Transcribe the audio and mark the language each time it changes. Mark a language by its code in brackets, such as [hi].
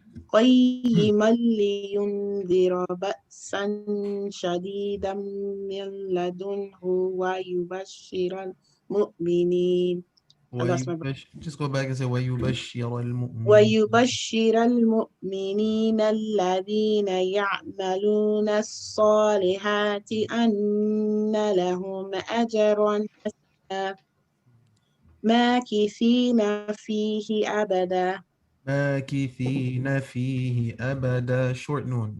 [ar] قيما لينذر بأسا شديدا من لدنه ويبشر المؤمنين. [en] Just go back and say [ar] ويبشر المؤمنين. ويبشر المؤمنين الذين يعملون الصالحات أن لهم أجرا حسنا ماكثين فيه أبدا. ماكثين فيه أبدا. [en] Short noon.